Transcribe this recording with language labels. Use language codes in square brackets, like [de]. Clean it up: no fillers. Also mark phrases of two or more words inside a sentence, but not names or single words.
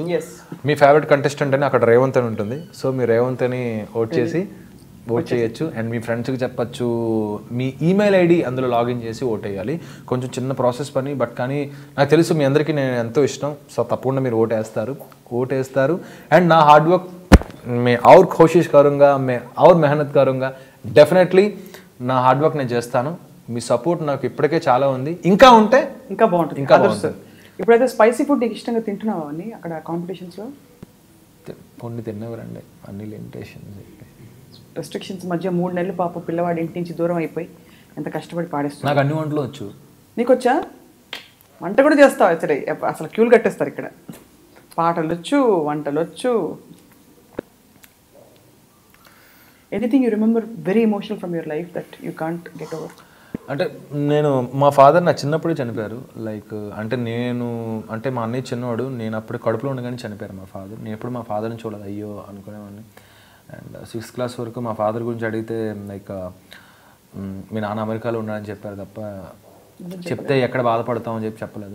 [te] మీ [en] favorite contestant [te] అని అక్కడ రేవంత్ అని ఉంటుంది. సో మీ రేవంత్ అని ఓట్ చేయొచ్చు. అండ్ మీ ఫ్రెండ్స్కి చెప్పచ్చు. మీ [en] email ID [te] అందులో లాగిన్ చేసి ఓట్ వేయాలి. కొంచెం చిన్న ప్రాసెస్ పని, బట్ కానీ నాకు తెలుసు మీ అందరికీ నేను ఎంతో ఇష్టం. సో తప్పకుండా మీరు ఓట్ వేస్తారు. అండ్ నా [en] hard work [hi] मैं और कोशिश करूँगा, मैं और मेहनत करूँगा. [te] డెఫినెట్లీ నా [en] hard work [te] నేను చేస్తాను. మీ సపోర్ట్ నాకు ఇప్పటికే చాలా ఉంది, ఇంకా ఉంటే ఇంకా బాగుంటుంది. ఇప్పుడైతే స్పైసీ ఫుడ్ నీకు ఇష్టంగా తింటున్నావా అన్ని అక్కడ కాంపిటీషన్స్లో? కొన్ని తిన్నవరండి, అన్ని లిమిటేషన్స్. రెస్ట్రిక్షన్స్ మధ్య 3 నెలలు పాప పిల్లవాడి ఇంటి నుంచి దూరం అయిపోయి ఎంత కష్టపడి పాడేస్తుంది. నాకు అన్ని వంటలు వచ్చు. నీకు వచ్చా? వంట కూడా చేస్తావు? అసలు క్యూలు కట్టేస్తారు ఇక్కడ. పాటలు వచ్చు, వంటలు వచ్చు. [en] Anything you remember very emotional from your life that you can't get over? [te] అంటే నేను మా ఫాదర్ నా చిన్నప్పుడే చనిపోయారు. లైక్ అంటే అంటే మా అన్నయ్య చిన్నవాడు, నేను అప్పుడు కడుపులో ఉండగానే చనిపోయారు మా ఫాదర్. నేను ఎప్పుడు మా ఫాదర్ని చూడలేదు, అయ్యో అనుకునేవాడిని. అండ్ 6th క్లాస్ వరకు మా ఫాదర్ గురించి అడిగితే లైక్ మీ నాన్న అమెరికాలో ఉన్నాడని చెప్పారు తప్ప చెప్తే ఎక్కడ బాధపడతామని చెప్పి చెప్పలేదు.